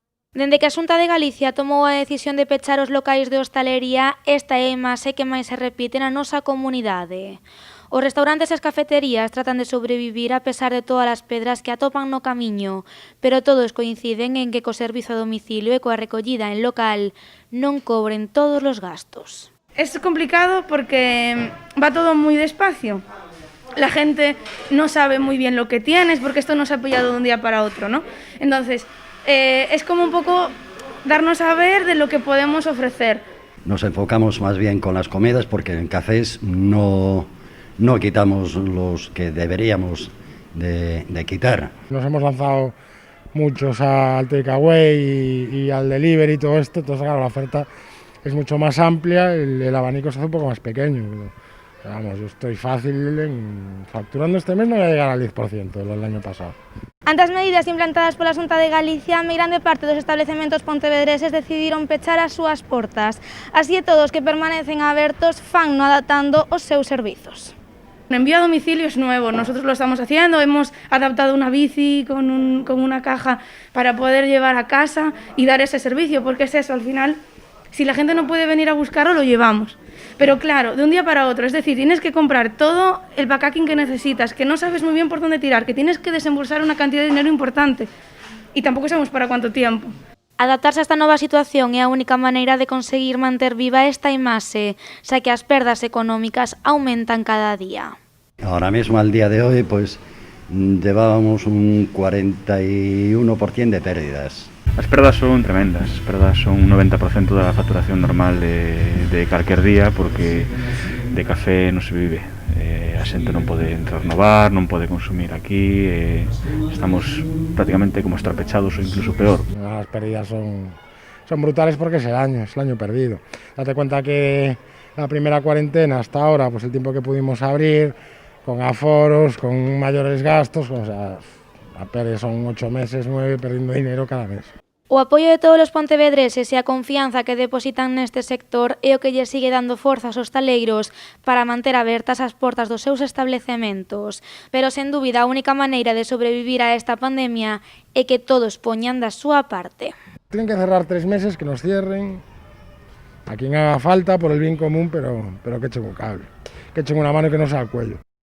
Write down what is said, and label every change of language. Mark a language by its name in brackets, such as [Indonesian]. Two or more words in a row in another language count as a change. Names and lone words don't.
[Galician] Dende que a Xunta de Galicia tomou a decisión de pechar os locais de hostalería, esta é a imaxe que máis se repite na nosa comunidade. Os restaurantes e as cafeterías tratan de sobrevivir a pesar de todas as pedras que atopan no camiño, pero todos coinciden en que co servizo a domicilio e coa recollida en local non cobren todos os gastos. [Spanish] Es complicado porque va todo muy despacio. La gente no sabe muy bien lo que tienes porque esto no se ha pillado de un día para otro, ¿no? Entonces, es como un poco darnos a ver de lo que podemos ofrecer. Nos enfocamos más bien con las comidas porque en cafés no quitamos los que deberíamos de quitar. Nos hemos lanzado muchos al takeaway y al delivery y todo esto, entonces claro, la oferta es mucho más amplia, el abanico se hace un poco más pequeño. Pero, vamos, yo estoy fácil facturando este mes, no voy a llegar al 10% de lo del año pasado. [Galician] Ante as medidas implantadas pola Xunta de Galicia, a grande parte dos establecementos pontevedreses decidiron pechar as súas portas. Así e todos que permanecen abertos fanno adaptando os seus servizos. [Spanish] El envío a domicilio es nuevo, nosotros lo estamos haciendo, hemos adaptado una bici con una caja para poder llevar a casa y dar ese servicio, porque es eso, al final, si la gente no puede venir a buscarlo, lo llevamos. Pero claro, de un día para otro, es decir, tienes que comprar todo el packaging que necesitas, que no sabes muy bien por dónde tirar, que tienes que desembolsar una cantidad de dinero importante y tampoco sabemos para cuánto tiempo. [Galician] Adaptarse a esta nova situación é a única maneira de conseguir manter viva esta imaxe, xa que as perdas económicas aumentan cada día. [Spanish] Ahora mismo, al día de hoy, pues llevábamos un 41% de pérdidas. [Galician] As perdas son tremendas, as perdas son un 90% da facturación normal de calquer día, porque de café non se vive. A xente non pode entrar no bar, non pode consumir aquí, estamos prácticamente como estar pechados ou incluso peor. [Spanish] Las pérdidas son brutales porque es el año perdido. Date cuenta que la primera cuarentena hasta ahora, pues el tiempo que pudimos abrir, con aforos, con mayores gastos, o sea, a pérdida son 8 meses, 9, perdiendo dinero cada mes. [Galician] O apoio de todos os pontevedreses e a confianza que depositan neste sector é o que lle sigue dando forza aos hostaleiros para manter abertas as portas dos seus establecementos. Pero, sen dúbida, a única maneira de sobrevivir a esta pandemia é que todos poñan da súa parte. [Spanish] Tienen que cerrar 3 meses, que nos cierren, a quien haga falta por el bien común, pero que echen un cable, que echen una mano y que no sea al cuello.